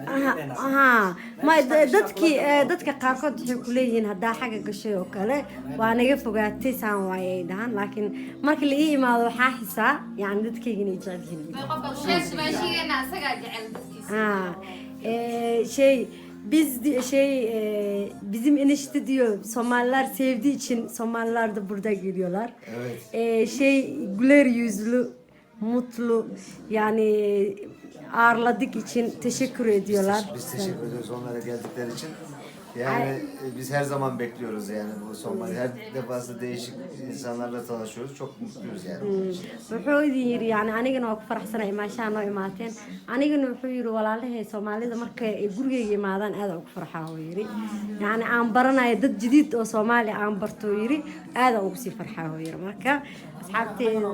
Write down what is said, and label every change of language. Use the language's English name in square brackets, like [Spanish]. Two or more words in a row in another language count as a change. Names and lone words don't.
[Somali] ma dadka qaarkood waxay ku leeyihiin haddaa xagga gashay oo kale waa naga fogaatay saan waaye ay dhahaan laakiin marka la ii imaado waxaa xisaa yani dadkayga inay jecel yihiin [Turkish] bizim enişte diyor Somaliler sevdiği için Somaliler de burada geliyorlar. Güler yüzlü, mutlu yani ağırladık için teşekkür ediyorlar. Biz teşekkür ederiz onlara geldikleri için. Yani biz her zaman bekliyoruz yani bu Somali. Her defasında değişik insanlarla tanışıyoruz. Çok mutluyuz yani. [Somali] wuxuu idin yiri yani anigana waa ku faraxsanahay maashaa noo imaateen anigana wuxuu yiri walaalahay Soomaalida markay ay gurigeyga imaadaan aad ugu farxaa oo yiri yani aan baranayo dad jadiid oo Soomaali aan barto yiri aad ugu sii farxaa oo yiri marka asxaabteena